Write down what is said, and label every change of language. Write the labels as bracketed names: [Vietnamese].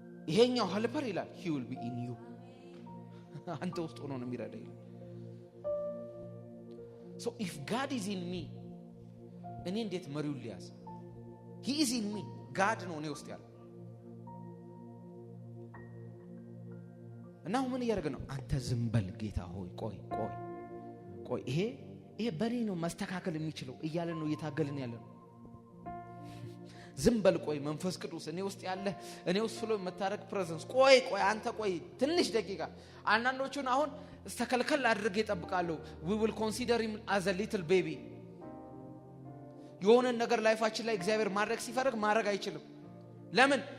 [Amharic] ይሄኛው helper ይላል [English] he will be in you። [Amharic] አንተ ውስጥ ሆኖ ነው የሚረዳኝ። [English] if God is in me [Amharic] እኔ እንዴት መሪው ሊያዝ? [English] he is in me God [Amharic] ነው እኔ ውስጥ ያለው። እና ምን እያደረገ ነው? አንተ ዝም በል ጌታ ሆይ ቆይ ይሄ በኔ ነው ማስተካከል የሚችለው እያለ ነው እየታገልን ያለ ነው። ዝም በል ቆይ መንፈስ ቅዱስ እኔ ውስጥ ያለ እኔ ውስጥ ፍሎ የምታረግ ፕሬዘንስ ቆይ አንተ ቆይ ትንሽ ደቂቃ። አንዳንዶቹን አሁን ተከልከል አድርጌ እጠብቃለሁ። [English] we will consider him as a little baby። [Amharic] የሆነ ነገር ላይፋችን ላይ እግዚአብሔር ማድረግ ሲፈልግ ማድረግ አይችልም። ለምን?